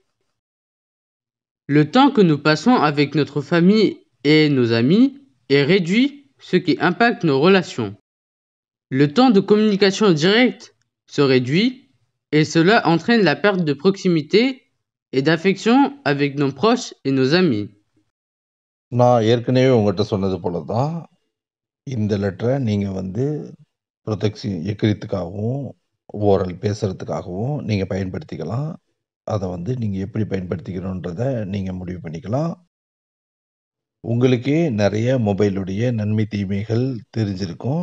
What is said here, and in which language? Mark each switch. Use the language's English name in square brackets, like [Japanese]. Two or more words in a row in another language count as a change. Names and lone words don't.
[French] Le temps que nous passons avec notre famille et nos amis est réduit, ce qui impacte nos relations. Le temps de communication directe se réduit et cela entraîne la perte de proximité et d'affection avec nos proches et nos amis. [Tamil] நான் ஏற்கனவே உங்கள்கிட்ட சொன்னது போல தான் இந்த லெட்டரை நீங்கள் ப்ரொடெக்ஷன் எக்கிறதுக்காகவும் ஓரல் பேசுகிறதுக்காகவும் நீங்கள் பயன்படுத்திக்கலாம். அதை நீங்கள் எப்படி பயன்படுத்திக்கணுன்றதை நீங்கள் முடிவு பண்ணிக்கலாம். உங்களுக்கே நிறைய மொபைலுடைய நன்மை தீமைகள் தெரிஞ்சிருக்கும்.